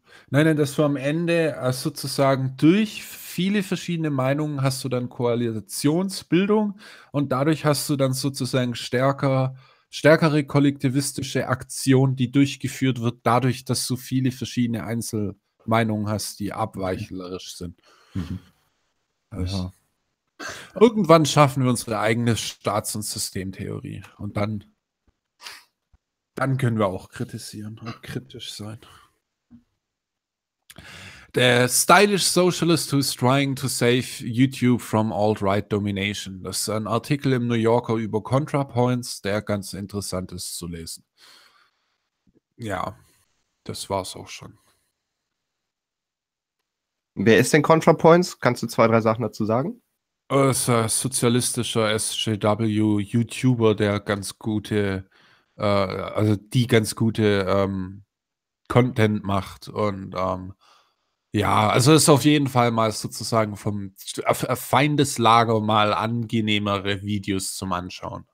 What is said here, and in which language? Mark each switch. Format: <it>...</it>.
<de>Nein, dass du am Ende sozusagen durch viele verschiedene Meinungen hast du dann Koalitionsbildung und dadurch hast du dann sozusagen stärkere kollektivistische Aktion, die durchgeführt wird, dadurch, dass du viele verschiedene Einzelmeinungen hast, die abweichlerisch sind. Mhm. Also, irgendwann schaffen wir unsere eigene Staats- und Systemtheorie und dann können wir auch kritisieren und kritisch sein.</de> <en>The stylish socialist who is trying to save YouTube from alt-right domination.</en> <de>Das ist ein Artikel im New Yorker über ContraPoints, der ganz interessant ist zu lesen. Ja, das war's auch schon. Wer ist denn ContraPoints? Kannst du zwei, drei Sachen dazu sagen? Das ist ein sozialistischer SJW-YouTuber, der ganz gute, Content macht und ja, also ist auf jeden Fall mal sozusagen vom Feindeslager mal angenehmere Videos zum Anschauen.</de>